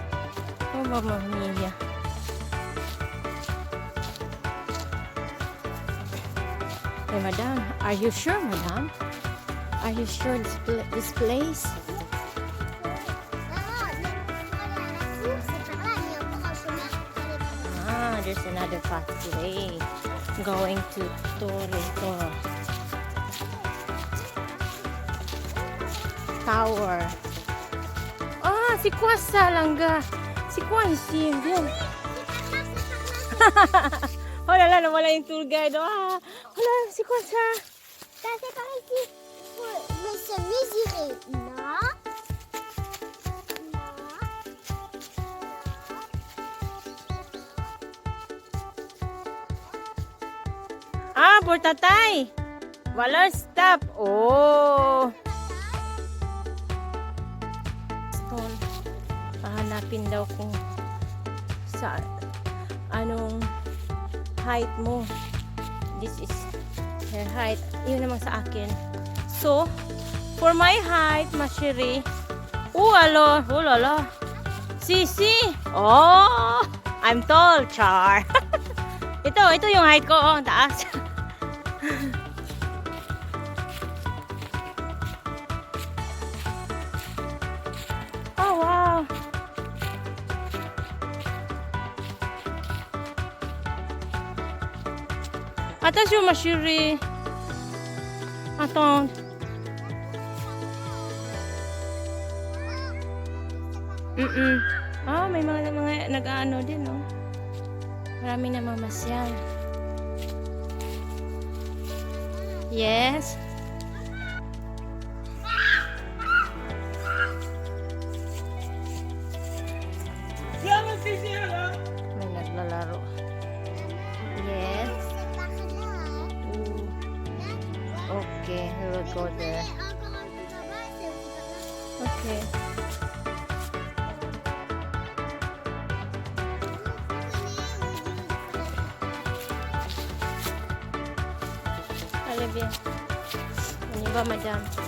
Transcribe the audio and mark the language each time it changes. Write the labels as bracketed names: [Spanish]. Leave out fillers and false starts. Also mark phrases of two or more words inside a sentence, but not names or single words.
[English] Oh, [Italian] mamma mia. [English] Hey, madame, are you sure, madame? Are you sure this place? Ah, there's another pathway going to Torito Tower. [French] Ah, c'est quoi ça, Langa? C'est quoi ici? Viens. Oh là là, [Filipino] nawala yung tour guide. Ah, wala, [French] c'est quoi ça? Ça, c'est par ici. Mais se mesurer. Non. [Filipino] Ah, pour tatay. Walang stop. Oh. Stone. Hahanapin daw kung sa anong height mo. [English] This is her height. [Filipino] Yun naman sa akin. [English] So, for my height, Mashiri. [French] Oh, alo. Oh, lala. Sisi. [English] Oh, I'm tall, [Filipino] char. Ito yung height ko. Oh, taas. [English] Oh, wow. [French] Attention, ma chérie. Attends. [Filipino] Ah, may mga nag-ano din, oh. Marami na mamasyal. Yes. May naglalaro. [English] Yes. Ooh. Okay, we will go there. Okay. [French] Allez bien. On y va, madame.